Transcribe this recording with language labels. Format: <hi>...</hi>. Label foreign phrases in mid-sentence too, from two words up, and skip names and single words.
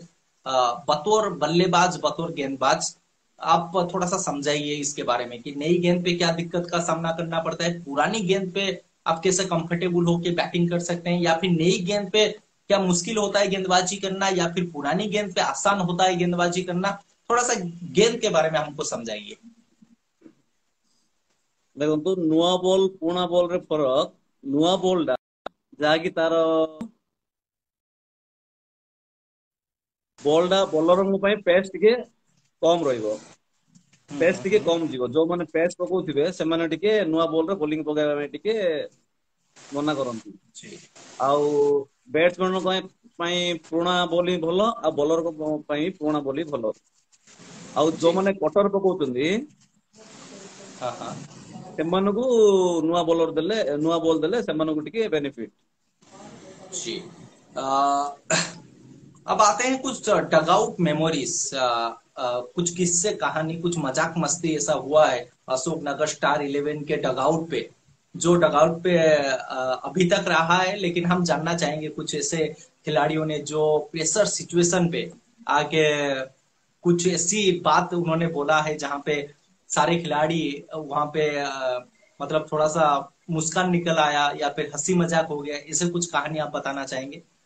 <hi>बतौर बल्लेबाज, बतौर गेंदबाज, आप थोड़ा सा समझाइए इसके बारे में कि नई गेंद पे क्या दिक्कत का सामना करना पड़ता है, पुरानी गेंद पे आप कैसे कंफर्टेबल होके बैटिंग कर सकते हैं, या फिर नई गेंद पे क्या मुश्किल होता है गेंदबाजी करना, या फिर पुरानी गेंद पे आसान होता है गेंदबाजी करना? थोड़ा सा गेंद के बारे में हमको समझाइए।</hi> <or>ଦେଖନ୍ତୁ ନୂଆ ବଲ୍ ପୁରୁଣା ବଲ୍ ରେ ଫରକ। ନୂଆ ବଲ୍ ଟା ଯାହାକି ତାର ବଲ୍ ଟା ବୋଲରଙ୍କ ପାଇଁ ପେସ୍ ଟିକେ କମ ରହିବ, ପେସ୍ ଟିକେ</or> <hi>हम्म।</hi> <or>କମ ଯିବ। ଯୋଉମାନେ ପେସ୍ ପକଉଥିବେ ସେମାନେ ଟିକେ ନୂଆ ବଲ୍ ରେ ବୋଲିଂ ପକେଇବା ପାଇଁ ଟିକେ ମନା କରନ୍ତି।</or> <hi>जी।</hi> <or>ଆଉ ବ୍ୟାଟ୍ସମ୍ୟାନ ପାଇଁ ପୁରୁଣା ବଲ୍ ହିଁ ଭଲ, ଆଉ ବୋଲରଙ୍କ ପାଇଁ ପୁରୁଣା ବଲ୍ ହିଁ ଭଲ। ଆଉ</or> <hi>जी।</hi> <or>ଯୋଉମାନେ କଟର ପକଉଛନ୍ତି</or> <hi>हाँ हाँ।</hi> <or>ସେମାନଙ୍କୁ ନୂଆ ବୋଲର ଦେଲେ, ନୂଆ ବଲ୍ ଦେଲେ ସେମାନଙ୍କୁ ଟିକେ ବେନିଫିଟ।</or> <hi>जी। अ, अब आते हैं कुछ</hi> <en>dugout memories,</en> <hi>कुछ किस्से कहानी, कुछ मजाक मस्ती ऐसा हुआ है अशोकनगर स्टार 11 के डगआउट पे, जो डगआउट पे अभी तक रहा है, लेकिन हम जानना चाहेंगे कुछ ऐसे खिलाड़ियों ने जो</hi> <en>pressure situation</en> <hi>पे आके कुछ ऐसी बात उन्होंने बोला है जहां पे सारे खिलाड़ी वहां पे मतलब थोड़ा सा मुस्कान निकल आया या फिर हंसी मजाक हो गया, ऐसे कुछ कहानी आप बताना चाहेंगे?</hi>